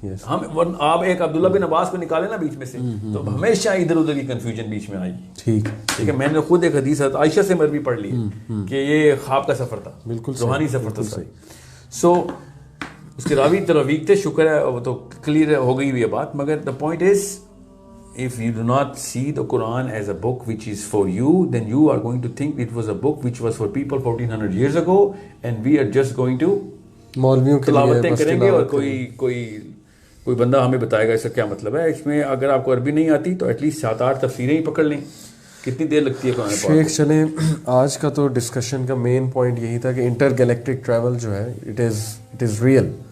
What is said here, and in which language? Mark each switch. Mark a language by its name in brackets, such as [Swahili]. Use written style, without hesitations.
[Urdu] آپ ایک عبداللہ بن عباس کو نکالے نا بیچ میں سے, تو ہمیشہ ادھر ادھر کی کنفیوژن بیچ میں آئی. ٹھیک ٹھیک ہے. میں نے خود ایک حدیث عائشہ سے مروی پڑھ لی کہ یہ خواب کا سفر تھا, بالکل روحانی سفر تھا. سو اس کے راوی ترویق تھے, شکر ہے وہ تو کلیئر ہو گئی ہوئی بات. مگر the point is [English] if you do not see the Quran as a book which is for you, then you are going to think it was a book which was for people 1400 years ago and we are just going to [Urdu] مولویوں کے تلاوتیں کریں گے, اور کوئی بندہ ہمیں بتائے گا اس کا کیا مطلب ہے. اس میں اگر آپ کو عربی نہیں آتی تو ایٹ لیسٹ 7-8 تفسیریں ہی پکڑ لیں. کتنی دیر لگتی ہے قرآن پاک کو. شیخ چلیں, آج کا تو ڈسکشن کا مین پوائنٹ یہی تھا کہ انٹر گیلیکٹک ٹریول جو ہے [English] It is real.